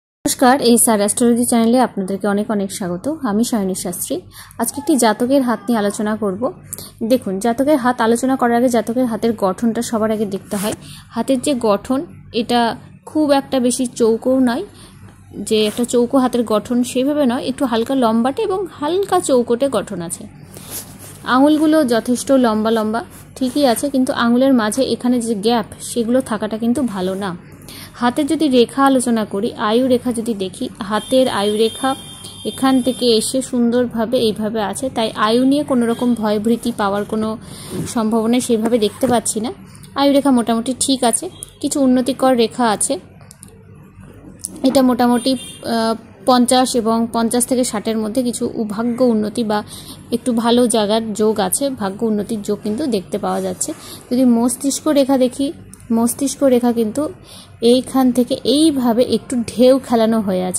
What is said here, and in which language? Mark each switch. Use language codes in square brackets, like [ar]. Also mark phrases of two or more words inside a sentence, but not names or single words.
[bn] নমস্কার এসআর অ্যাস্ট্রোলজি চ্যানেলে আপনাদেরকে অনেক অনেক স্বাগত। আমি সায়নী শাস্ত্রী। আজকে একটি জাতকের হাত নিয়ে আলোচনা করব। দেখুন জাতকের হাত আলোচনা করার আগে জাতকের হাতের গঠনটা সবার আগে দেখতে হয়। হাতের যে গঠন এটা খুব একটা বেশি চৌকো নয়, যে একটা চৌকো হাতের গঠন সেইভাবে নয়, একটু হালকা লম্বাটে এবং হালকা চৌকোটে গঠন আছে। আঙুলগুলো যথেষ্ট লম্বা লম্বা ঠিকই আছে, কিন্তু আঙুলের মাঝে এখানে যে গ্যাপ সেগুলো থাকাটা কিন্তু ভালো না। হাতের যদি রেখা আলোচনা করি, আয়ু রেখা যদি দেখি, হাতের আয়ু রেখা এখান থেকে এসে সুন্দরভাবে এইভাবে আছে, তাই আয়ু নিয়ে কোনো রকম ভয়ভীতি পাওয়ার কোনো সম্ভাবনা সেইভাবে দেখতে পাচ্ছি না। আয়ু রেখা মোটামুটি ঠিক আছে, কিছু উন্নতিকর রেখা আছে। এটা মোটামুটি 50 এবং 50 থেকে 60 এর মধ্যে কিছু ভাগ্য উন্নতি বা একটু ভালো জায়গার যোগ আছে, ভাগ্য উন্নতির যোগ কিন্তু দেখতে পাওয়া যাচ্ছে। যদি মস্তিষ্ক রেখা দেখি, মস্তিষ্ক রেখা কিন্তু এইখান থেকে এইভাবে একটু ঢেউ খেলানো হয়ে আছে।